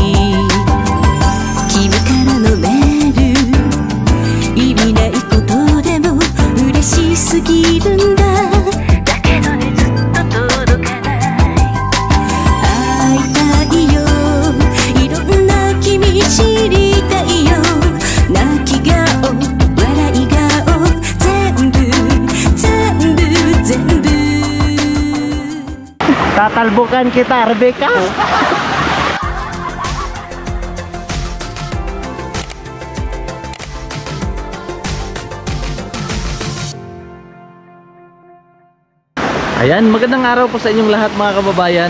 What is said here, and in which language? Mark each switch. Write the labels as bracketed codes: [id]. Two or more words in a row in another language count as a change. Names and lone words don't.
[ja] 君からのメール意味ないことでも嬉しすぎるんだだけどねずっと届かない会いたいよいろんな君知りたいよ泣き顔笑い顔全部 [tl] tatalbukan kita, Rebecca. Ayan, magandang araw po sa inyong lahat mga kababayan.